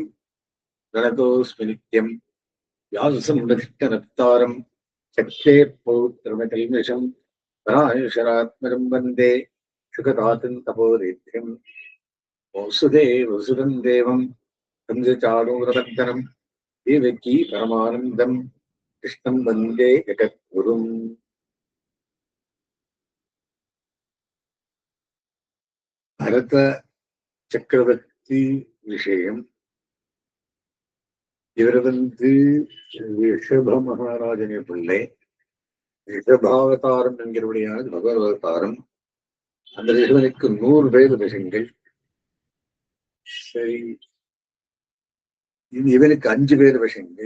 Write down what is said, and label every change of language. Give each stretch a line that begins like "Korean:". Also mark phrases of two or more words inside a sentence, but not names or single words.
Sanskrit: प्रणतोऽस्मि नित्यं व्याससंरक्षणत्तारं चक्षे पौत्रमकल्मषं पराशरात्मजं वन्दे सुखदातं तपोदेत्यं वसुदेवसुतं देवं कंसचाणूरमर्दनं देवकी परमानन्दं कृष्णं वन्दे जगद्गुरुम्.
Tamil: भरत சக்கரவர்த்தி விஷயம். இவர் ரிஷப மகாராஜனை பிள்ளை. ரிஷபாவதாரம் என்கிறபடியான பகவதாரம். அந்த ரிஷபனுக்கு 100 வயது விஷயங்கள். சரி, இவனுக்கு 5 பேர் விஷயங்கள்.